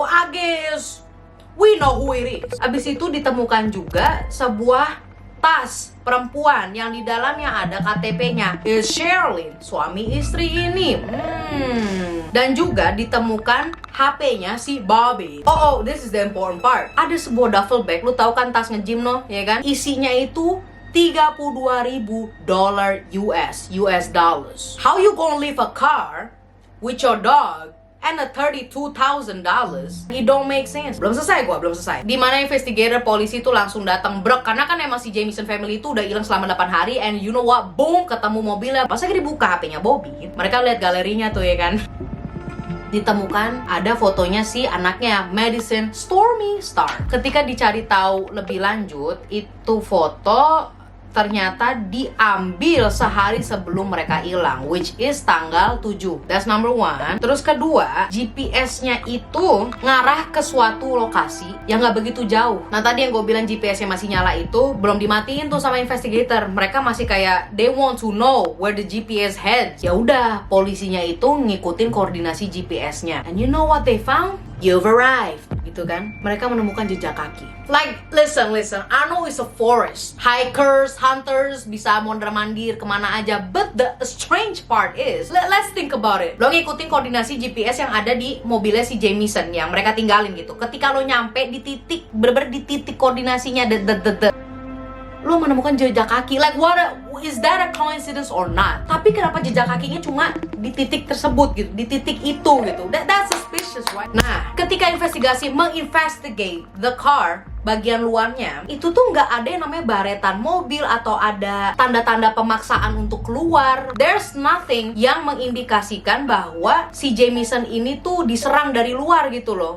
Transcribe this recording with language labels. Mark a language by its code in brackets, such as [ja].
[en] I guess we know who it is. [id] Abis itu ditemukan juga sebuah tas perempuan yang di dalamnya ada KTP-nya. Is Shirley, suami istri ini. Dan juga ditemukan HP-nya si Bobby. [en] Oh, this is the important part. [id] Ada sebuah duffel bag, lu tahu kan tas nge-gym no, ya kan? Isinya itu $32,000 US dollars. [en] How you gonna leave a car with your dog and a $32,000? It don't make sense. [id] Belum selesai. Dimana investigator polisi tuh langsung datang brek, karena kan emang si Jamison family itu udah hilang selama 8 hari. [en] And you know what? [id] Boom, ketemu mobilnya. Pas lagi dibuka HP-nya Bobby, mereka lihat galerinya tuh ya kan. ditemukan ada fotonya si anaknya, Madison Stormy Starr. Ketika dicari tahu lebih lanjut, itu foto ternyata diambil sehari sebelum mereka hilang, [en] which is [id] tanggal 7. [en] That's number one. [id] Terus kedua, GPS-nya itu ngarah ke suatu lokasi yang nggak begitu jauh. Nah, tadi yang gue bilang GPS-nya masih nyala itu belum dimatiin tuh sama investigator. Mereka masih kayak [en] they want to know where the GPS heads. [id] Ya udah, polisinya itu ngikutin koordinasi GPS-nya. [en] And you know what they found? You've arrived, [id] gitu kan? Mereka menemukan jejak kaki. [en] Like, listen, I know it's a forest. Hikers, hunters, [id] bisa mondar-mandir kemana aja. [en] But the strange part is, let's think about it. [id] Lo ngikutin koordinasi GPS yang ada di mobilnya si Jamison yang mereka tinggalin gitu. Ketika lo nyampe di titik, bener-bener di titik koordinasinya, lo menemukan jejak kaki. [en] Like, is that a coincidence or not? [id] Tapi kenapa jejak kakinya cuma di titik tersebut gitu, di titik itu gitu? [en] That's suspicious, right? [id] Nah, ketika investigasi menginvestigate [en] the car, [id] bagian luarnya itu tuh nggak ada yang namanya baretan mobil atau ada tanda-tanda pemaksaan untuk keluar. [en] There's nothing [id] yang mengindikasikan bahwa si Jamison ini tuh diserang dari luar gitu loh.